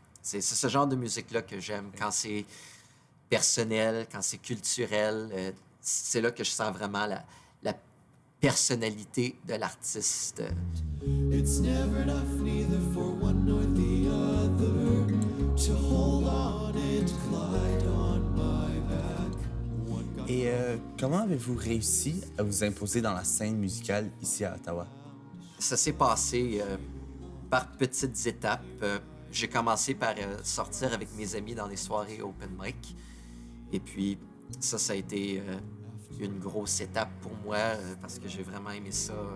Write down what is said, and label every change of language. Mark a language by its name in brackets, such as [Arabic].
[French] C'est ce genre de musique-là que j'aime quand c'est personnel, quand c'est culturel. C'est là que je sens vraiment la personnalité de l'artiste. [English] It's never enough neither for one nor the other to hold on and glide on my back. [French] Et comment avez-vous réussi à vous imposer dans la scène musicale ici à Ottawa? Ça s'est passé par petites étapes. J'ai commencé par sortir avec mes amis dans des soirées open mic. Et puis, ça a été une grosse étape pour moi parce que j'ai vraiment aimé ça.